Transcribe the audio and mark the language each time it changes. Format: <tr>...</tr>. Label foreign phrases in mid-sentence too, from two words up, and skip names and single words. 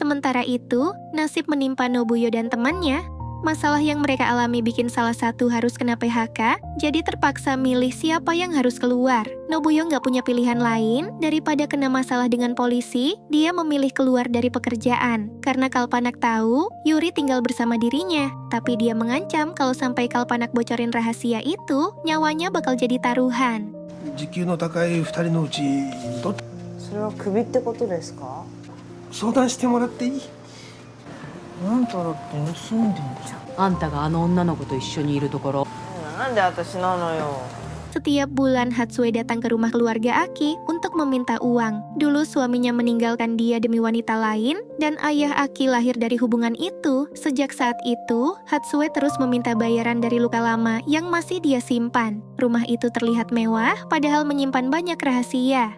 <id>Sementara itu, nasib menimpa Nobuyo dan temannya. Masalah yang mereka alami bikin salah satu harus kena PHK, jadi terpaksa milih siapa yang harus keluar. Nobuyo nggak punya pilihan lain, daripada kena masalah dengan polisi, dia memilih keluar dari pekerjaan. Karena Kalpanak tahu, Yuri tinggal bersama dirinya, tapi dia mengancam kalau sampai Kalpanak bocorin rahasia itu, nyawanya bakal jadi taruhan.</id> <ja>時給の高い2人のうちどっそれはクビってことですか？相談してもらっていい？あんただって盗んでんじゃん。あんたがあの女の子と一緒にいるところなんで私なのよ。</ja> <id>Setiap bulan Hatsue datang ke rumah keluarga Aki untuk meminta uang. Dulu suaminya meninggalkan dia demi wanita lain, dan ayah Aki lahir dari hubungan itu. Sejak saat itu, Hatsue terus meminta bayaran dari luka lama yang masih dia simpan. Rumah itu terlihat mewah, padahal menyimpan banyak rahasia.</id>